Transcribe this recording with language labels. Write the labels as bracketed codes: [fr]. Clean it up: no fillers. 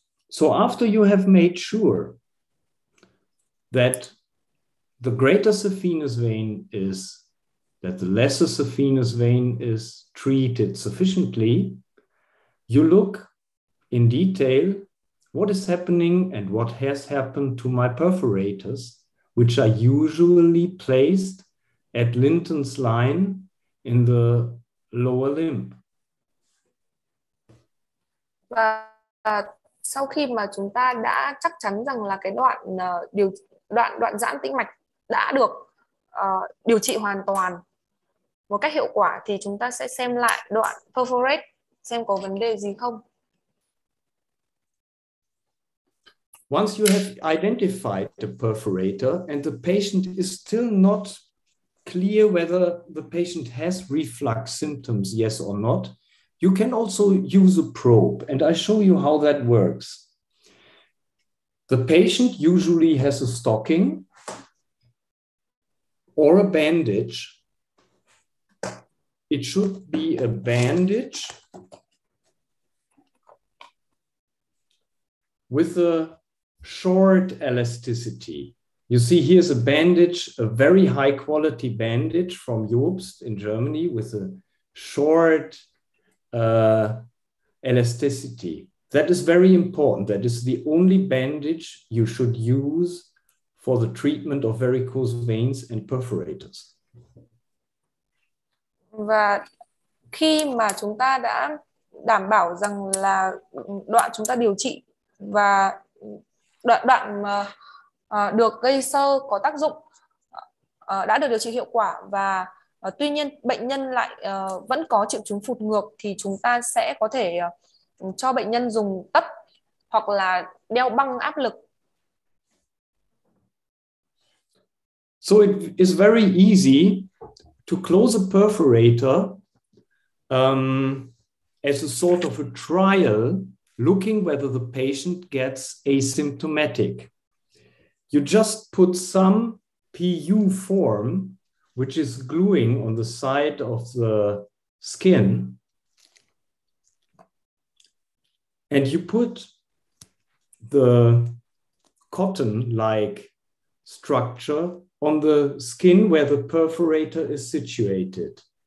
[en] So after you have made sure that the greater saphenous vein that the lesser saphenous vein is treated sufficiently, you look in detail what is happening and what has happened to my perforators, which are usually placed at Linton's line in the lower limb. [vi] Và sau khi mà chúng ta đã chắc chắn rằng là cái đoạn giãn tĩnh mạch đã được điều trị hoàn toàn một cách hiệu quả thì chúng ta sẽ xem lại đoạn perforate xem có vấn đề gì không. [en] Once you have identified the perforator and the patient is still not clear whether the patient has reflux symptoms, yes or not, you can also use a probe, and I show you how that works. The patient usually has a stocking or a bandage. It should be a bandage with a short elasticity. You see, here's a bandage, a very high quality bandage from Jobst in Germany with a short elasticity. That is very important. That is the only bandage you should use for the treatment of varicose veins and perforators. [vi] Và khi mà chúng ta đã đảm bảo rằng là đoạn chúng ta điều trị và đoạn được gây xơ có tác dụng, đã được điều trị hiệu quả và tuy nhiên bệnh nhân lại vẫn có triệu chứng phụt ngược thì chúng ta sẽ có thể cho bệnh nhân dùng tấp hoặc là đeo băng áp lực. [en] So it is very easy to close a perforator as a sort of a trial, looking whether the patient gets asymptomatic. You just put some PU form, which is gluing on the side of the skin, and you put the cotton-like structure on the skin where the perforator is situated.